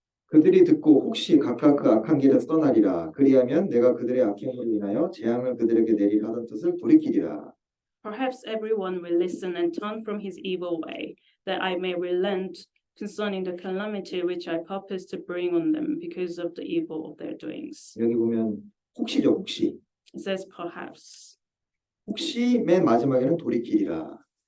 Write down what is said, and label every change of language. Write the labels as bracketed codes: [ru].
[ko] 그들이 듣고 혹시 각각 그 악한 길에서 떠나리라. 그리하면 내가 그들의 악행으로 인하여 재앙을 그들에게 내리라 하던 뜻을 돌이키리라. [en] Perhaps everyone will listen and turn from his evil way, that I may relent concerning the calamity which I purpose to bring on them because of the evil of their doings. [ko] 여기 보면 혹시죠, 혹시. [en] It says perhaps. [ko] 혹시 맨 마지막에는 돌이키리라.